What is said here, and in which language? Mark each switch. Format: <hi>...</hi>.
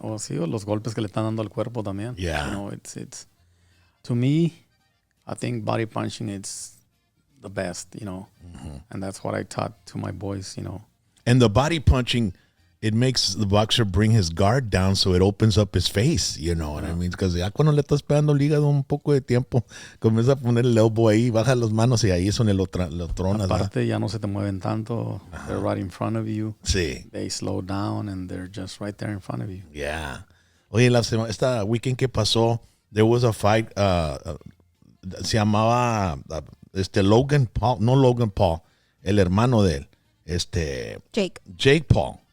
<es>O sí, o los golpes que le están dando al cuerpo también.</es> <en>Yeah. You know, it's to me, I think body punching is the best, you know. Mm-hmm. And that's what I taught to my boys, you know. And the body punching, it makes the boxer bring his guard down so it opens up his face, you know what I mean?</en> <es>Because ya cuando le estás pegando el hígado un poco de tiempo, comienza a poner el elbow ahí, baja las manos y ahí es donde lo tronas. Aparte, ya no se te mueven tanto.</es> <en>They're right in front of you.</en> <es>Sí.</es> <en>They slow down and they're just right there in front of you.</en> <es>Yeah. Oye, esta weekend que pasó, there was a fight, se llamaba Logan Paul, no Logan Paul, el hermano de él, Jake Paul.</es>